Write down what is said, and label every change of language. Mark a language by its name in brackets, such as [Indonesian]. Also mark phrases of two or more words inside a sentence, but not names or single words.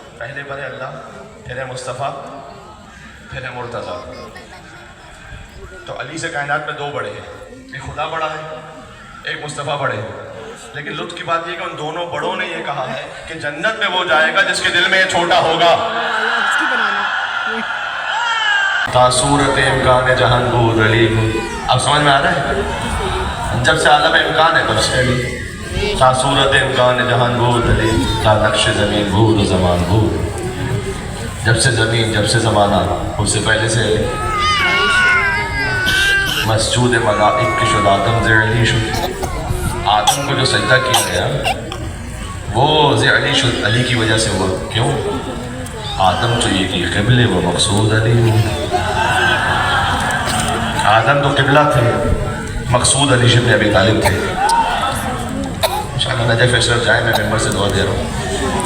[Urdu] پہلے پر ہے اللہ, پھر ہے مصطفیٰ, پھر ہے مرتضیٰ. تو علی سے کائنات میں 2 بڑے ہیں, ایک خدا بڑا ہے, ایک مصطفیٰ بڑے ہیں. لیکن لطف کی بات یہ کہ ان دونوں بڑوں نے یہ کہا ہے کہ جنت میں وہ جائے گا جس کے دل میں یہ چھوٹا ہوگا. [Persian] تا صورت امکان جہان بود علی. [Urdu] اب سمجھ میں آ رہا ہے؟ جب سے عالم امکان ہے تب سے علی. [Persian] تا صورت امکان جہان بود علی, تا نقش زمین بود و زمان بود. [Urdu] جب سے زمین, جب سے زمانہ, اس سے پہلے سے علی. [Persian] مسجود ملائک کی شد آدم زیر علی شد. [Urdu] آدم کو جو سجدہ کیا گیا وہ [Persian] زیر علی شد, [Urdu] علی کی وجہ سے ہوا. کیوں؟ [Persian] آدم تو یہ کی قبلے و مقصود علی ہو. [Urdu] آدم تو قبلہ تھے, مقصود علی بن ابی طالب تھے. انشاءاللہ نجف اشرف جائیں, میں ممبر سے دعا دے رہا ہوں.